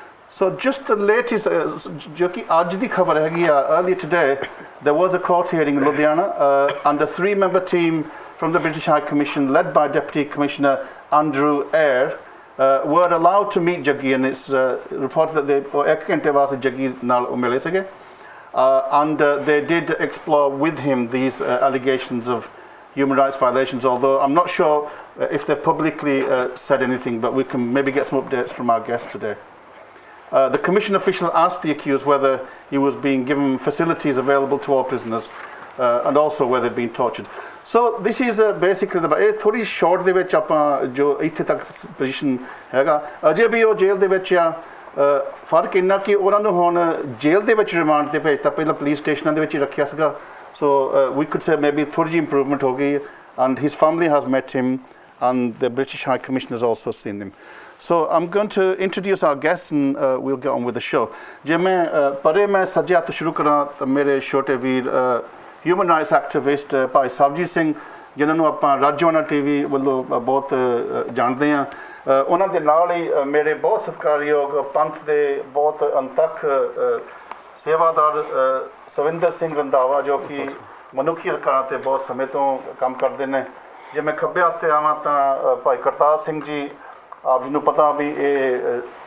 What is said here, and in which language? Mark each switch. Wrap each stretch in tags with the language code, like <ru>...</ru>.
<en>So just the latest, Jaggi,</en> <pa>आज दी खबर है</pa> <en>earlier today, there was a court hearing in Ludhiana, and a 3-member team from the British High Commission, led by Deputy Commissioner Andrew Eyre, were allowed to meet Jaggi, and it's reported that they</en> <pa>एक घंटे वास्ते Jaggi नाल मिले सके,</pa> <en>and they did explore with him these allegations of human rights violations, although I'm not sure if they've publicly said anything, but we can maybe get some updates from our guest today. The Commission official asked the accused whether he was being given facilities available to all prisoners, and also whether they'd been tortured. So this is basically the</en> <pa>थोड़ी short ਦੇ ਵਿੱਚ ਆਪਾਂ जो ਇੱਥੇ ਤੱਕ position ਹੈਗਾ ਅਜੇ ਵੀ ਉਹ ਜੇਲ੍ਹ ਦੇ ਵਿੱਚ ਆ ਫਰਕ ਇੰਨਾ ਕਿ ਉਹਨਾਂ ਨੂੰ ਹੁਣ ਜੇਲ੍ਹ ਦੇ ਵਿੱਚ ਰਿਮਾਂਡ ਤੇ ਭੇਜਤਾ ਪਹਿਲਾਂ ਪੁਲਿਸ ਸਟੇਸ਼ਨਾਂ ਦੇ ਵਿੱਚ ਹੀ ਰੱਖਿਆ ਸੀਗਾ</pa> <en>so we could say maybe</en> <pa>ਥੋੜੀ ਜਿਹੀ improvement ਹੋ ਗਈ</pa> <en>and his family has met him and the British High Commission has also seen him. So I'm going to introduce our guests and we'll get on with the show.</en> <pa>ਜੇ ਮੈਂ ਪਰੇ ਮੈਂ ਸੱਜੇ ਹੱਥ ਸ਼ੁਰੂ ਕਰਾਂ ਤਾਂ ਮੇਰੇ ਛੋਟੇ ਵੀਰ ਹਿਊਮਨ ਰਾਈਟਸ ਐਕਟਿਵਿਸਟ ਭਾਈ ਸਰਬਜੀਤ ਸਿੰਘ ਜਿਨ੍ਹਾਂ ਨੂੰ ਆਪਾਂ ਰਾਜਵਾਨਾ ਟੀਵੀ ਵੱਲੋਂ ਬਹੁਤ ਜਾਣਦੇ ਹਾਂ ਉਹਨਾਂ ਦੇ ਨਾਲ ਹੀ ਮੇਰੇ ਬਹੁਤ ਸਤਿਕਾਰਯੋਗ ਪੰਥ ਦੇ ਬਹੁਤ ਅੰਤਕ ਸੇਵਾਦਾਰ ਸਵਿੰਦਰ ਸਿੰਘ ਰੰਧਾਵਾ ਜੋ ਕਿ ਮਨੁੱਖੀ ਅਧਿਕਾਰਾਂ 'ਤੇ ਬਹੁਤ ਸਮੇਂ ਤੋਂ ਕੰਮ ਕਰਦੇ ਨੇ ਜੇ ਮੈਂ ਖੱਬੇ ਹੱਥ 'ਤੇ ਆਵਾਂ ਤਾਂ ਭਾਈ ਕਰਤਾਰ ਸਿੰਘ ਜੀ ਆਪ ਜੀ ਨੂੰ ਪਤਾ ਵੀ ਇਹ</pa>